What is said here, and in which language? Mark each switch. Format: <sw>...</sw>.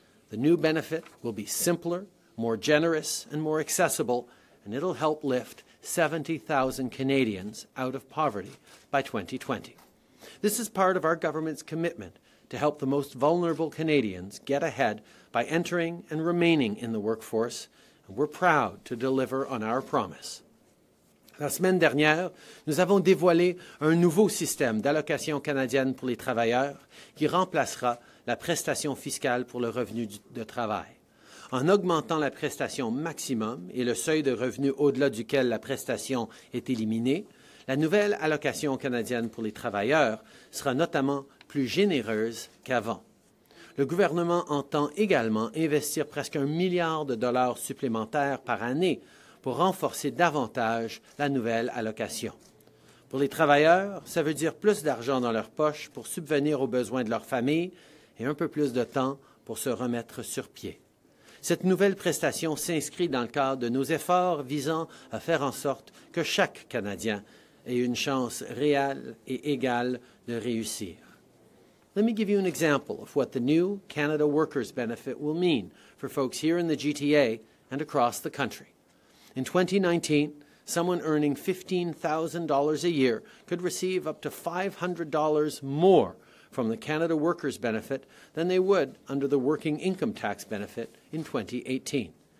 <en>The new benefit will be simpler, more generous, and more accessible, and it'll help lift 70,000 Canadians out of poverty by 2020. This is part of our government's commitment to help the most vulnerable Canadians get ahead by entering and remaining in the workforce, and we're proud to deliver on our promise.</en> <fr>La semaine dernière, nous avons dévoilé un nouveau système d'allocation canadienne pour les travailleurs qui remplacera la prestation fiscale pour le revenu de travail. En augmentant la prestation maximum et le seuil de revenu au-delà duquel la prestation est éliminée, la nouvelle allocation canadienne pour les travailleurs sera notamment plus généreuse qu'avant. Le gouvernement entend également investir presque $1 milliard supplémentaires par année pour renforcer davantage la nouvelle allocation. Pour les travailleurs, ça veut dire plus d'argent dans leur poche pour subvenir aux besoins de leur famille et un peu plus de temps pour se remettre sur pied. Cette nouvelle prestation s'inscrit dans le cadre de nos efforts visant à faire en sorte que chaque Canadien ait une chance réelle et égale de réussir.</fr> <en>Let me give you an example of what the new Canada Workers Benefit will mean for folks here in the GTA and across the country. In 2019, someone earning $15,000 a year could receive up to $500 more from the Canada Workers Benefit than they would under the Working Income Tax Benefit in 2018.</en>